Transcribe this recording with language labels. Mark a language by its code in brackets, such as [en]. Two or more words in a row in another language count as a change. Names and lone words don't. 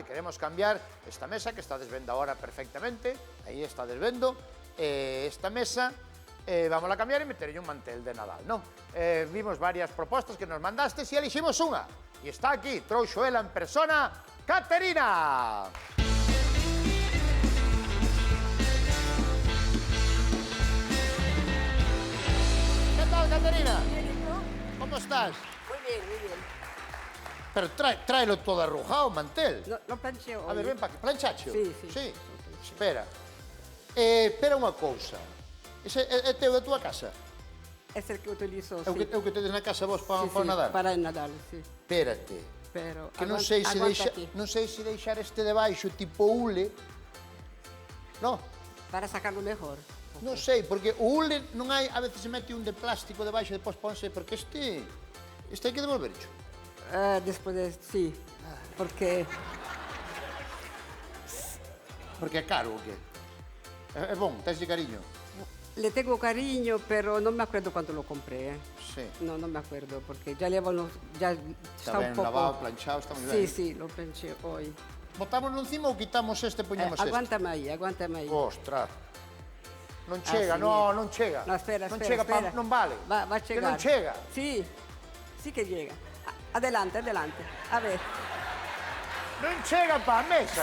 [gl] Queremos cambiar esta mesa que estades vendo agora perfectamente, aí estades vendo, esta mesa, vamos a cambiar e meterlle un mantel de Nadal, non? Vimos varias propostas que nos mandastes e eliximos unha, e está aquí, trouxo ela en persona, Caterina! [es] ¿Qué tal, Caterina? Bien, ¿y tú? ¿Cómo estás? Muy bien, muy bien. Pero tráelo todo arrujado, mantel. Lo plancheo hoy. A ver, ven para aquí. Planchacho? Sí, sí. [gl] Sí? Espera. Espera unha cousa. Ese é teu da tua casa? [es] Es el que utilizo, [gl] É o que tedes na casa vos para [es] sí, [gl] o Nadal? [es] para el Nadal, sí. Espérate. [gl] Pero Que non sei se deixar este debaixo tipo hule. [es] No, para sacarlo mejor. [gl] non sei, porque o hule non hai, a veces se mete un de plástico debaixo e depois ponse, porque este hai que devolvercho. [es] Después sí, porque [gl] Porque é caro o que? É bon, tens de cariño. [es] le tengo cariño, pero no me acuerdo cuándo lo compré. Sí. No me acuerdo, porque ya llevo ya [gl] Está está ben [es] un poco... [gl] lavado, planchado, está moi ben. [es] Sí, lo planché hoy. [gl] Botámoslo encima ou quitamos este e poñemos este? [es] Aguántame ahí. [gl] Ostras. Non chega, [es] Así [gl] non chega. [es] No, espera. [gl] Non chega, non vale. [es] Va a [gl] Que [es] llegar. [gl] non chega. [es] Sí que llega. Adelante. A ver. [gl] Non chega pa a mesa,